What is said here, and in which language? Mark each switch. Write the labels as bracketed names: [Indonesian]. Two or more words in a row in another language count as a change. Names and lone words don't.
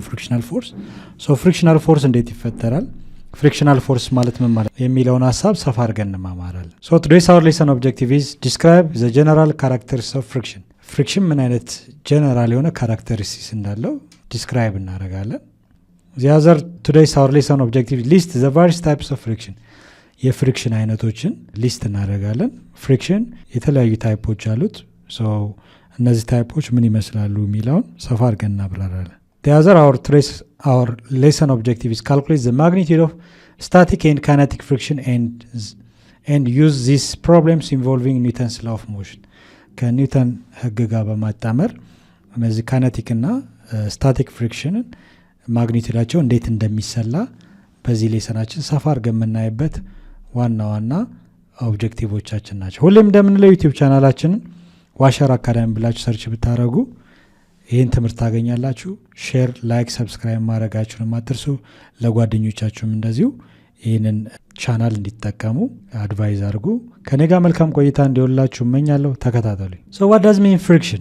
[Amharic] ፍሪክሽናል ፎርስ። ሶ ፍሪክሽናል ፎርስ እንዴት ይፈጠራል፣ ፍሪክሽናል ፎርስ ማለት ምን ማለት የሚለውን ሀሳብ ሰፋ አድርገን እንማማራለን። [English] so today's our lesson objective is describe the general characteristics of friction። [Amharic] ፍሪክሽን ምን አይነት ጀነራል የሆነ ካራክተሪስቲክስ እንዳለው ዲስክራይብ እናደርጋለን። [English] the other today's our lesson objective list the various types of friction። [Amharic] የፍሪክሽን አይነቶችን ሊስት እናደርጋለን። ፍሪክሽን የተለያዩ ታይፖች አሉት። ሶ እነዚህ ታይፖች ምን ይመስላሉ የሚለውን ሰፋ አድርገን እናብራራለን። [English] the other our lesson objective is calculate the magnitude of static and kinetic friction and use these problems involving Newton's law of motion። [Amharic] ከኒውተን ህግ ጋር በማጣመር እነዚህ ካይነቲክ እና ስታቲክ ፍሪክሽንን ማግኒቲዩዳቸው እንዴት እንደሚሰላ በዚህ ሌሰናችን ሰፋ አድርገን የምናይበት ዋና ኦብጀክቲቮቻችን ናቸው። ሁሌም እንደምንለው ዩቲዩብ ቻናላችንን ዋሻር አካዳሚ ብላችሁ ሰርች ብታደረጉ ይህን ትምህርት ታገኛላችሁ። ሼር፣ ላይክ፣ ሰብስክራይብ ማድረጋችሁን አትርሱ። ለጓደኞቻችሁም እንደዚሁ ይህንን ቻናል እንዲጠቀሙ አድቫይዝ አድርጉ። ከኔ ጋር መልካም ቆይታ እንዲሆንላችሁ እመኛለሁ። ተከታተሉ። [English] so what does mean friction?